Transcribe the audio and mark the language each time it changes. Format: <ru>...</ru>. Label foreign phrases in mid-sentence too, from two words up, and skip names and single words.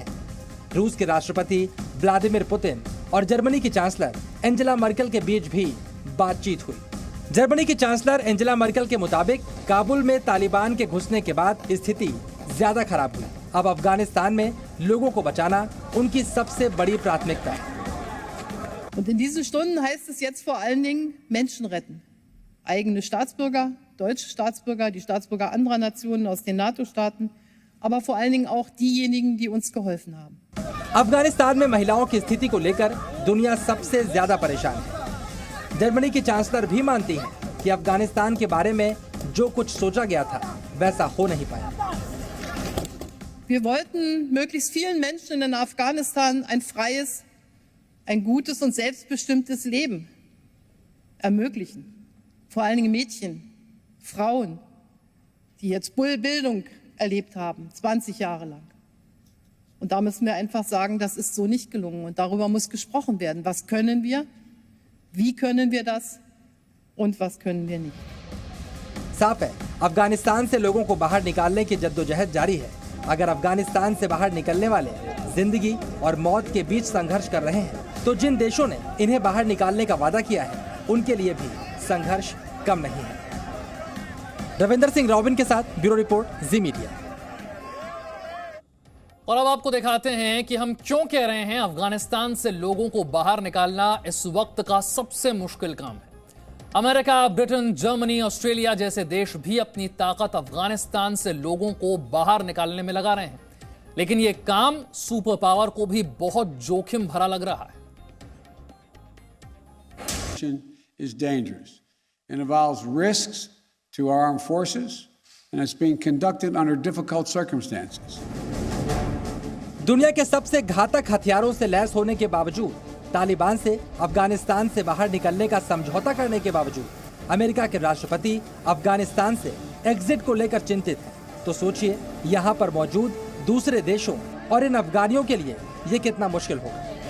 <hi>रूस के राष्ट्रपति व्लादिमीर पुतिन और जर्मनी की चांसलर एंजेला मर्केल के बीच भी बातचीत हुई। जर्मनी की चांसलर एंजेला मर्केल के मुताबिक काबुल में तालिबान के घुसने के बाद स्थिति ज्यादा खराब हुई। अब अफगानिस्तान में लोगों को बचाना उनकी सबसे बड़ी प्राथमिकता है।</hi> <de>Und in diesen Stunden heißt es jetzt vor allen Dingen Menschen retten. Eigene Staatsbürger, deutsche Staatsbürger, die Staatsbürger anderer Nationen aus den NATO-Staaten, aber vor allen Dingen auch diejenigen, die uns geholfen haben. अफगानिस्तान में महिलाओं की स्थिति को लेकर दुनिया सबसे ज्यादा परेशान है। जर्मनी की चांसलर भी मानती हैं कि अफगानिस्तान के बारे में जो कुछ सोचा गया था वैसा हो नहीं पाया। Wir wollten möglichst vielen Menschen in Afghanistan ein freies, ein gutes und selbstbestimmtes Leben ermöglichen. Vor allen Dingen Mädchen, Frauen, die jetzt Bildung erlebt haben, 20 Jahre lang. Und da müssen wir einfach sagen, das ist so nicht gelungen. Und darüber muss gesprochen werden. Was können wir? Wie können wir das? Und was können wir nicht?</de> <hi>साफ है, अफगानिस्तान से लोगों को बाहर निकालने की जद्दोजहद जारी है। अगर अफगानिस्तान से बाहर निकलने वाले जिंदगी और मौत के बीच संघर्ष कर रहे हैं, तो जिन देशों ने इन्हें बाहर निकालने का वादा किया है, उनके लिए भी संघर्ष कम नहीं है। रविंदर सिंह रॉबिन के साथ</hi> <en>bureau report,</en> <hi>जी मीडिया। और अब आपको दिखाते हैं कि हम क्यों कह रहे हैं अफगानिस्तान से लोगों को बाहर निकालना इस वक्त का सबसे मुश्किल काम है। अमेरिका, ब्रिटेन, जर्मनी, ऑस्ट्रेलिया जैसे देश भी अपनी ताकत अफगानिस्तान से लोगों को बाहर निकालने में लगा रहे हैं, लेकिन यह काम</hi> <en>super power</en> <hi>को भी बहुत जोखिम भरा लग रहा है।</hi> <en>is dangerous. It involves risks to our armed forces and it's being conducted under difficult circumstances.</en> <hi>दुनिया के सबसे घातक हथियारों से लैस होने के बावजूद, तालिबान से अफगानिस्तान से बाहर निकलने का समझौता करने के बावजूद अमेरिका के राष्ट्रपति अफगानिस्तान से एग्जिट को लेकर चिंतित हैं। तो सोचिए यहाँ पर मौजूद दूसरे देशों और इन अफगानियों के लिए ये कितना मुश्किल होगा।</hi>